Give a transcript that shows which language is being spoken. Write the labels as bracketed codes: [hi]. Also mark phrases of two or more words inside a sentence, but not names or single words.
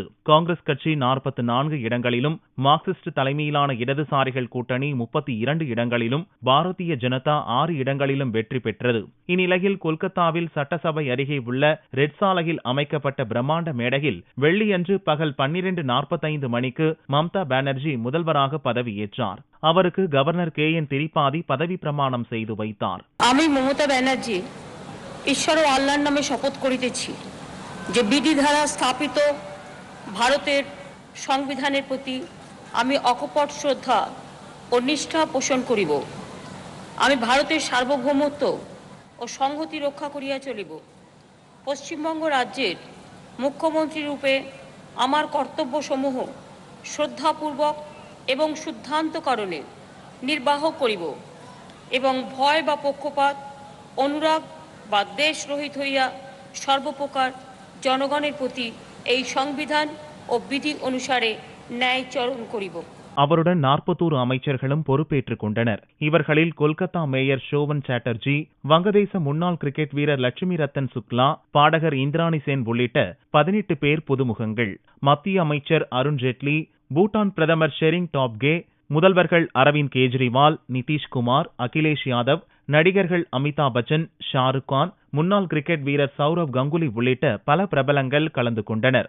[ta] காங்கிரஸ் கட்சி 44 இடங்களிலும், மார்க்சிஸ்ட் தலைமையிலான இடதுசாரிகள் கூட்டணி 32 இடங்களிலும், பாரதிய ஜனதா 6 இடங்களிலும் வெற்றி பெற்றது. இந்நிலையில் கொல்கத்தாவில் சட்டசபை அருகே உள்ள ரெட் சாலையில் அமைக்கப்பட்ட பிரம்மாண்ட மேடையில் வெள்ளியன்று பகல் 12:45 மணிக்கு மம்தா பானர்ஜி முதல்வராக பதவியேற்றார். அவருக்கு கவர்னர் KN திரிபாதி பதவி பிரமாணம் செய்து வைத்தார். [bn] আমি মমতা ব্যানার্জি ঈশ্বর ও আল্লাহর নামে শপথ করিতেছি যে বিধি ধারা স্থাপিত ভারতের সংবিধানের প্রতি আমি অকপট শ্রদ্ধা ও নিষ্ঠা পোষণ করিব। আমি ভারতের সার্বভৌমত্ব ও সংহতি রক্ষা করিয়া চলিব। পশ্চিমবঙ্গ রাজ্যের মুখ্যমন্ত্রী রূপে আমার কর্তব্যসমূহ শ্রদ্ধাপূর্বক এবং শুদ্ধান্তকরণে নির্বাহ করিব এবং ভয় বা পক্ষপাত অনুরাগ বা দেশ রহিত হইয়া সর্বপ্রকার জনগণের প্রতি এই সংবিধান ও বিধি অনুসারে ন্যায়চরণ করিব। [ta] அவருடன் 41 அமைச்சர்களும் பொறுப்பேற்றுக் கொண்டனர். இவர்களில் கொல்கத்தா மேயர் ஷோவன் சாட்டர்ஜி, வங்கதேச முன்னாள் கிரிக்கெட் வீரர் லட்சுமி ரத்தன் சுக்லா, பாடகர் இந்திராணி சென் உள்ளிட்ட 18 பேர் புதுமுகங்கள். மத்திய அமைச்சர் அருண் ஜேட்லி, பூட்டான் பிரதமர் ஷெரிங் டாப்கே, முதல்வர்கள் அரவிந்த் கெஜ்ரிவால், நிதிஷ்குமார், அகிலேஷ் யாதவ், நடிகர்கள் அமிதாப் பச்சன், ஷாருக் கான், முன்னாள் கிரிக்கெட் வீரர் சௌரவ் கங்குலி உள்ளிட்ட பல பிரபலங்கள் கலந்து கொண்டனர்.